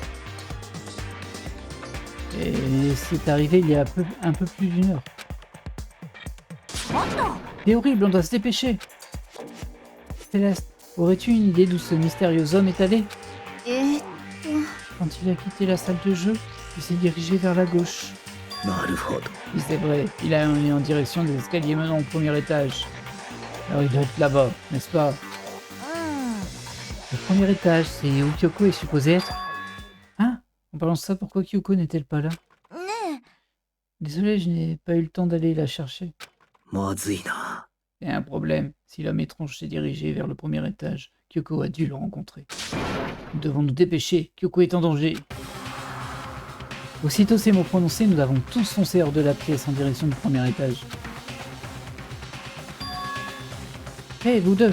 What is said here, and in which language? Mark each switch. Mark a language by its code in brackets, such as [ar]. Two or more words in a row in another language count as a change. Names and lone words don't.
[fr] Et c'est arrivé il y a un peu plus d'1 heure. C'est horrible, on doit se dépêcher. Céleste, aurais-tu une idée d'où ce mystérieux homme est allé? Quand il a quitté la salle de jeu, il s'est dirigé vers la gauche. [ja] なるほど。 [fr] Oui, c'est vrai, il a allé en direction des escaliers menant au premier étage. Alors il doit être là-bas, n'est-ce pas? Le premier étage, c'est où Kyoko est supposée être. Hein? En parlant de ça, pourquoi Kyoko n'est-elle pas là? Désolé, je n'ai pas eu le temps d'aller la chercher. [ja] まずいな。 [fr] Il y a un problème. Si l'homme étrange s'est dirigé vers le premier étage, Kyoko a dû le rencontrer. Nous devons nous dépêcher. Kyoko est en danger. Aussitôt ces mots prononcés, nous avons tous foncé hors de la pièce en direction du premier étage. Hé, vous deux!